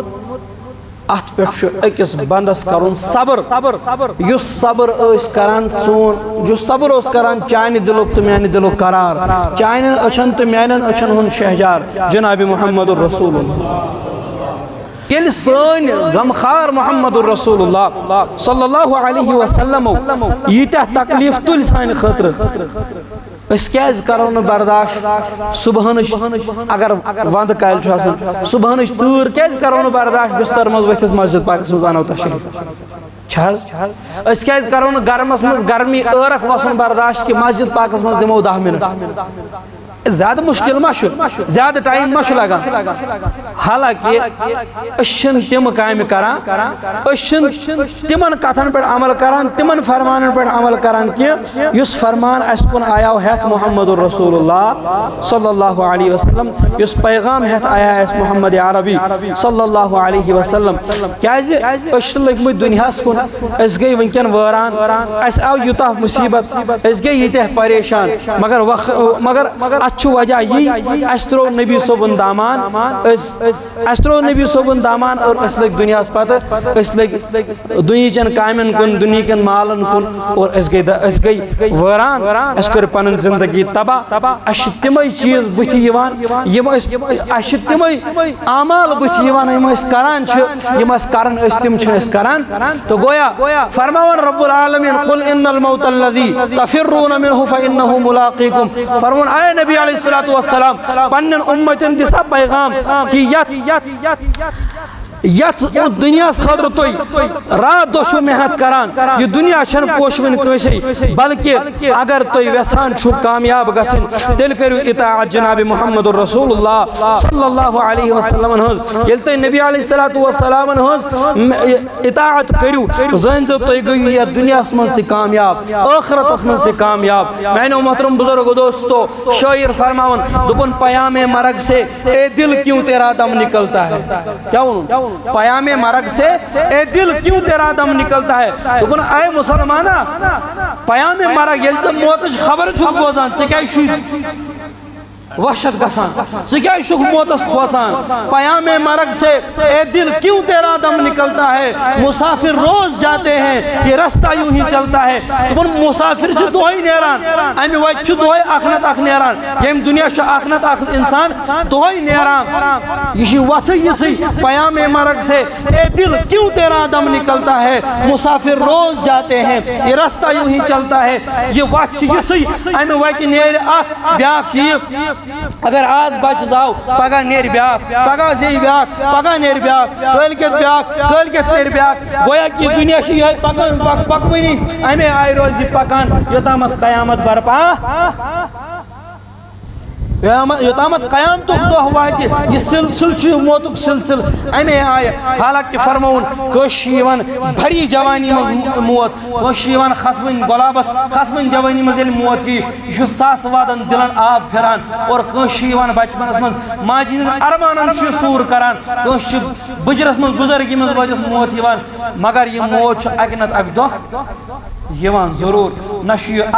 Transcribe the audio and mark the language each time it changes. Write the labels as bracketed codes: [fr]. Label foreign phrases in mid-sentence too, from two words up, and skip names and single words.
[ks] اتھ پٮ۪ٹھ چھُ أکِس بندس کرُن صبر یُس صبر ٲسۍ کران سون یُس صبر اوس کران چانہِ دِلُک تہٕ میانہِ دِلُک قرار چانٮ۪ن أچھن تہٕ میانٮ۪ن أچھن ہُنٛد شہجار جناب محمد الرسول اللہ ییٚلہِ سٲنۍ غمخار محمد الرسول اللہ [ar] صلی اللہ علیہ وسلمو [ks] ییٖتیاہ تکلیٖف تُلۍ سانہِ خٲطرٕ أسۍ کیازِ کرو نہٕ برداشت صبحنٕچ اگر ونٛدٕ کالہِ چھُ آسان صبحنٕچ تۭر کیازِ کرو نہٕ برداشت بستر منٛز ؤتھِتھ مسجد پاکس منٛز انو تشریٖف چھِ حظ أسۍ کیازِ کرو نہٕ گرمس منٛز گرمی ٲرکھ وسُن برداشت کہِ مسجد پاکس منٛز دِمو 10 منٹ زیادٕ مُشکِل ما چھُ زیادٕ ٹایم ما چھُ لگان حالانکہِ أسۍ چھِنہٕ تِم کامہِ کران أسۍ چھِنہٕ تِمن کتھن پٮ۪ٹھ عمل کران تِمن فرمانن پٮ۪ٹھ عمل کران کینٛہہ یُس فرمان اسہِ کُن آیاو ہٮ۪تھ محمد الرسول اللہ [ar] صلی اللہ علیہ وسلم [ks] یُس پیغام ہٮ۪تھ آیا اسہِ محمد عربی [ar] صلی اللہ علیہ [ks] وسلم کیازِ أسۍ چھِ لٔگمٕتۍ دُنیاہس کُن أسۍ گٔے وٕنکٮ۪ن وٲران اسہِ آو یوٗتاہ مُصیبت أسۍ گٔے ییٖتیاہ پریشان مگر اتھ چھُ وجہ یی اسہِ ترٛوو نبی صٲبُن دامان اسہِ ترٛوو نبی صٲبُن دامان اور أسۍ لٔگۍ دُنیاہس پتہٕ أسۍ لٔگۍ دُنہِچٮ۪ن کامٮ۪ن کُن دُنہِکٮ۪ن مالن کُن اور أسۍ گٔے وٲران اسہِ کٔر پنٕنۍ زندگی تباہ اسہِ چھِ تِمے چیٖز بٕتھِ یِوان یِم اسہِ چھِ تِمے اعمال بٕتھِ یِوان یِم أسۍ کران چھِ یِم اَسہِ کران ٲسۍ تِم چھِنہٕ أسۍ کران تہٕ گویا فرماوان رب العالمین [ar] قل ان الموت الذی تفرون منہ فانہ ملاقیکم [ks] فرماوان اے نبی [ar] علیہ الصلوۃ والسلام [ks] پننٮ۪ن اُمتٮ۪ن دِ سا پیغام کہ یتھ دُنیاہس خٲطرٕ تُہۍ رات دۄہ چھِو محنت کران یہِ دُنیا چھنہٕ پوشوٕنۍ کٲنٛسے بلکہِ اگر تُہۍ یژھان چھِو کامیاب گژھٕنۍ تیٚلہِ کٔرِو اطاعت جناب محمد الرسول اللہ [ar] صلی اللہ علیہ وسلمن [ks] ہٕنٛز ییٚلہِ تُہۍ نبی [ar] علیہ الصلوۃ والسلامن [ks] ہٕنٛز اطاعت کٔرِو زٲنۍزیو تُہۍ گٔیِو یتھ دُنیاہس منٛز تہِ کامیاب ٲخرتس منٛز تہِ کامیاب میانیو محترم بزرگ دوستو شٲعر فرماوان دوٚپُن [ur] پیام مرگ سے اے دل کیوں تیرا دم نکلتا ہے [ks] کیا ووٚنُن [ur] پیام مرگ سے اے دل کیوں تیرا دم نکلتا ہے [ks] دوٚپُن اے مسلمانا [ur] پیام مرگ [ks] ییٚلہِ ژٕ موتٕچ خبر چھُکھ بوزان ژٕ کیازِ چھُے وحشت گژھان ژٕ کیازِ چھُکھ موتس کھوژان [ur] پیام مرگ سے اے دل کیوں تیرا دم نکلتا ہے مسافر روز جاتے ہیں یہ رستہ یوں ہی چلتا ہے [ks] دوٚپُن مسافر چھُ دۄہے نیران امہِ وتہِ چھُ دۄہے اکھ نتہٕ اکھ نیران ییٚمہِ دُنیا چھُ اکھ نتہٕ اکھ انسان دۄہے نیران یہِ چھِ وتھٕ یِژھٕے [ur] پیام مرگ سے اے دل کیوں تیرا دم نکلتا ہے مسافر روز جاتے ہیں یہ رستہ یوں ہی چلتا ہے [ks] یہ وتھ چھِ یِژھٕے امہِ وتہِ نیرِ اکھ بیاکھ یِیہِ اگر آز بچہ زاو پگہ نیر بیاکھ پگہ زی بیاکھ پگہ نیر بیاکھ کٲلکٮ۪تھ بیاکھ کٲلکٮ۪تھ نیر بیاکھ گویا کہ دنیا چھِ یِہوٚے پکوٕنی امے آیہِ روزِ یہِ پکان یوٚتامتھ قیامت برپا یوٚتامتھ قیامتُک دۄہ واتہِ یہِ سلسلہٕ چھُ موتُک سلسلہٕ امے آیہِ حالانکہِ فرمووُن کٲنٛسہِ چھِ یِوان بھری جوانی منٛز موت کٲنٛسہِ چھِ یِوان کھسوٕنۍ گۄلابس کھسوٕنۍ جوانی منٛز ییٚلہِ موت یی یہِ چھُ ساسہٕ وادن دِلن آب پھِران اور کٲنٛسہِ چھِ یِوان بچپنس منٛز ماجہِ ہٕنٛدٮ۪ن ارمانن چھُ یہِ سوٗر کران کٲنٛسہِ چھُ بٕجرس منٛز بُزرگی منٛز وٲتِتھ موت یِوان مگر یہِ موت چھُ اکہِ نتہٕ اکہِ دۄہ یِوان ضروٗر نہ چھُ یہِ